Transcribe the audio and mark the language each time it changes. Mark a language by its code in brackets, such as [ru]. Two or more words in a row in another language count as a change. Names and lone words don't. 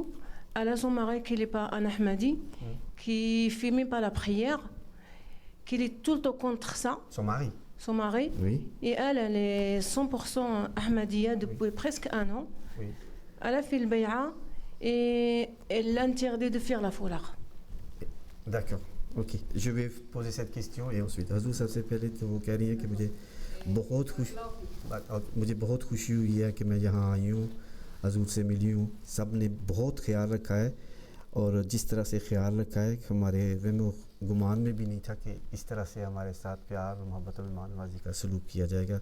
[fr] Elle a son mari qui n'est pas un Ahmadi, qui ne fait même pas la prière, qui est tout le temps contre ça. Son mari, oui. Et elle est 100% Ahmadiyya depuis presque un an. Oui. Elle a fait le bay'a et elle l'interdit de faire la foulard. D'accord, ok. Je vais poser cette question et ensuite. Azou, [ur] سب سے پہلے تو وہ کہہ رہی ہے کہ مجھے بہت خوشی ہوئی ہے کہ میں یہاں آئی ہوں، ازور سے ملی ہوں. سب نے بہت خیال رکھا ہے اور جس طرح سے خیال رکھا ہے کہ ہمارے گمان میں بھی نہیں تھا کہ اس طرح سے ہمارے ساتھ پیار اور محبت اور مہمانوازی کا سلوک کیا جائے گا.